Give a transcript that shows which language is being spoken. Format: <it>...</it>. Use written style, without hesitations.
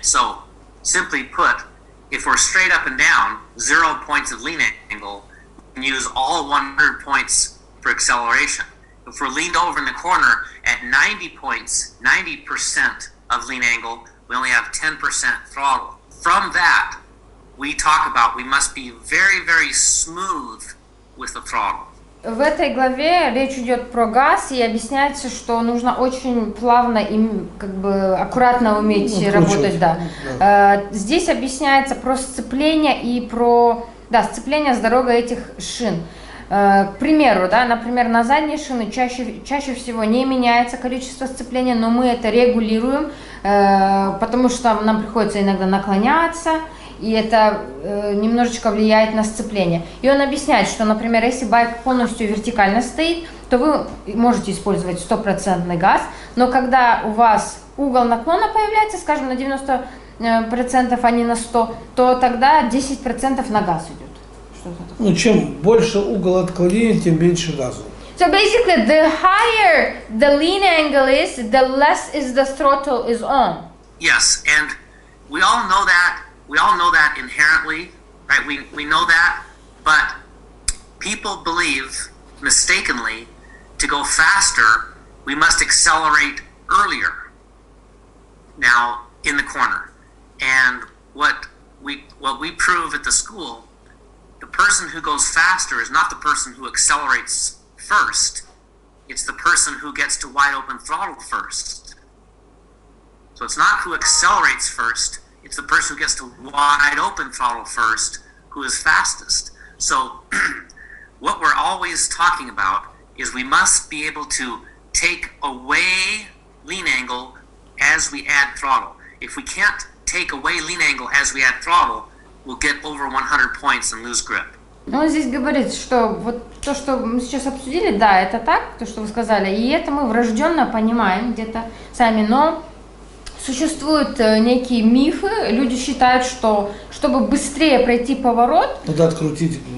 <en>So, simply put, if we're straight up and down, 0 points of lean angle, we can use all 100 points for acceleration. If we're leaned over in the corner at 90 points, 90% of lean angle, we only have 10% throttle. From that, we talk about we must be very, very smooth with the throttle.</en> <ru>В этой главе речь идет про газ, и объясняется, что нужно очень плавно и аккуратно уметь работать. Да. Здесь объясняется про сцепление и про сцепление с дорогой этих шин. К примеру, например, на задние шины чаще всего не меняется количество сцепления, но мы это регулируем, потому что нам приходится иногда наклоняться, и это немножечко влияет на сцепление. И он объясняет, что, например, если байк полностью вертикально стоит, то вы можете использовать 100% газ, но когда у вас угол наклона появляется, скажем, на 90%, а не на 100%, то тогда 10% на газ идет. Ну, чем больше угол отклонения, тем меньше газу.</ru> <en>So basically, the higher the lean angle is, the less is the throttle is on. Yes, and we all know that. We all know that inherently, right? We know that, but people believe mistakenly to go faster, we must accelerate earlier. Now in the corner, and what we prove at the school, the person who goes faster is not the person who accelerates first. It's the person who gets to wide open throttle first. So it's not who accelerates first. It's the person who gets to wide open throttle first who is fastest. So what we're always talking about is we must be able to take away lean angle as we add throttle. If we can't take away lean angle as we add throttle, we'll get over 100 points and lose grip.</en> <ru>Он здесь говорит, что вот то, что мы сейчас обсудили, да, это так, то, что вы сказали, и это мы врожденно понимаем где-то сами, но существуют некие мифы, люди считают, что чтобы быстрее пройти поворот, надо открутить,</ru>